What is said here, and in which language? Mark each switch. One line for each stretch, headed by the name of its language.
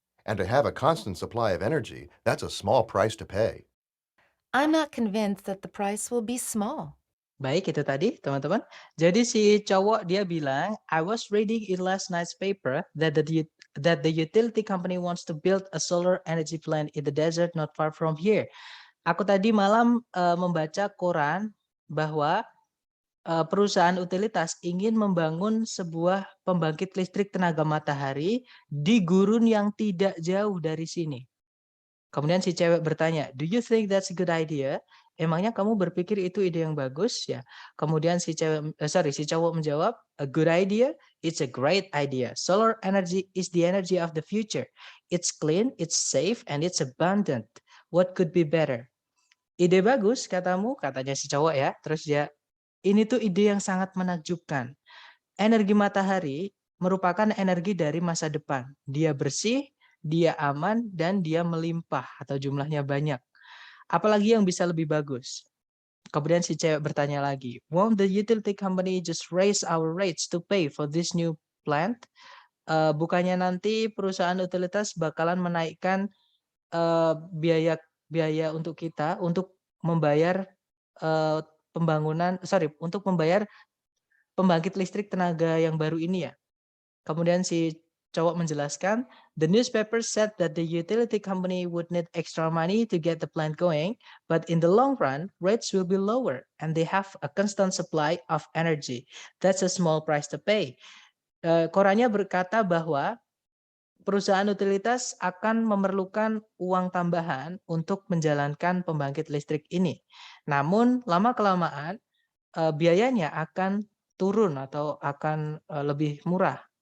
English: And to have a constant supply of energy, that's a small price to pay. I'm not convinced that the price will be small.
Indonesian: Baik, itu tadi teman-teman. Jadi si cowok dia bilang,
English: I was reading in last night's paper that the utility company wants to build a solar energy plant in the desert not far from here.
Indonesian: Aku tadi malam membaca koran bahwa perusahaan utilitas ingin membangun sebuah pembangkit listrik tenaga matahari di gurun yang tidak jauh dari sini. Kemudian si cewek bertanya,
English: "Do you think that's a good idea?"
Indonesian: Emangnya kamu berpikir itu ide yang bagus ya? Kemudian si cowok menjawab,
English: "A good idea? It's a great idea. Solar energy is the energy of the future. It's clean, it's safe, and it's abundant. What could be better?"
Indonesian: Ide bagus katamu, katanya si cowok ya. Terus dia, ini tuh ide yang sangat menakjubkan. Energi matahari merupakan energi dari masa depan. Dia bersih, dia aman, dan dia melimpah atau jumlahnya banyak. Apalagi yang bisa lebih bagus? Kemudian si cewek bertanya lagi,
English: won't the utility company just raise our rates to pay for this new plant?
Indonesian: Bukannya nanti perusahaan utilitas bakalan menaikkan biaya biaya untuk kita untuk membayar untuk membayar pembangkit listrik tenaga yang baru ini ya. Kemudian si cowok menjelaskan,
English: the newspaper said that the utility company would need extra money to get the plant going, but in the long run, rates will be lower and they have a constant supply of energy. That's a small price to pay.
Indonesian: Korannya berkata bahwa perusahaan utilitas akan memerlukan uang tambahan untuk menjalankan pembangkit listrik ini. Namun lama-kelamaan biayanya akan turun atau akan lebih murah.